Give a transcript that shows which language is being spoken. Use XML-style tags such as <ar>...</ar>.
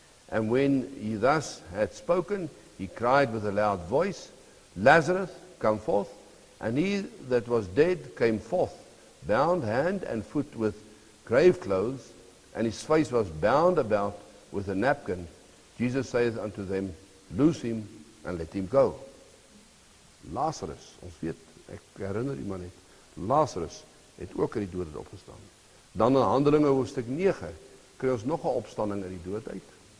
<en>And when he thus had spoken, he cried with a loud voice, Lazarus, come forth. And he that was dead came forth, bound hand and foot with grave clothes, and his face was bound about with a napkin. Jesus saith unto them, Loose him and let him go.</en> <af>Lazarus, ons weet, ek herinner u maar net, Lazarus het ook uit die dood opgestaan. Dan in Handelinge hoofstuk 9, kry ons nog 'n opstanding uit die dood uit.</af>